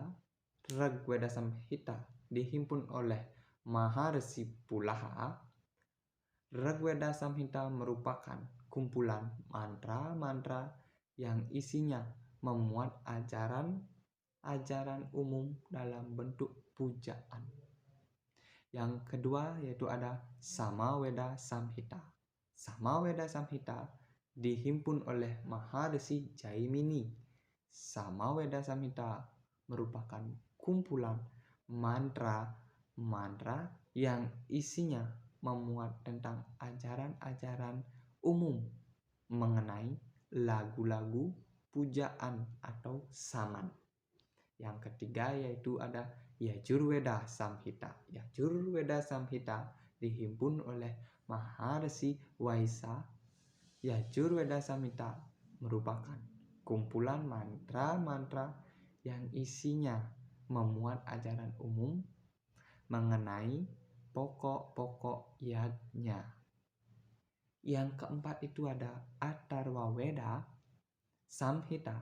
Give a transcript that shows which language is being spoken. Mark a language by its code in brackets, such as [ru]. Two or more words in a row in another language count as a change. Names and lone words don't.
[id] Rigveda Samhita dihimpun oleh Maharsi Pulaha. Rigveda Samhita merupakan kumpulan mantra-mantra yang isinya memuat ajaran umum dalam bentuk pujaan. Yang kedua yaitu ada Samaveda Samhita. Samaveda Samhita dihimpun oleh Maharsi Jaimini. Samaveda Samhita merupakan kumpulan mantra-mantra yang isinya memuat tentang ajaran-ajaran umum mengenai lagu-lagu pujaan atau saman. Yang ketiga yaitu ada Yajurveda Samhita. Yajurveda Samhita dihimpun oleh Maharsi Vaisa. Yajurveda Samhita merupakan kumpulan mantra-mantra yang isinya memuat ajaran umum mengenai pokok-pokok yajna. Yang keempat itu ada Atharva Veda Samhita.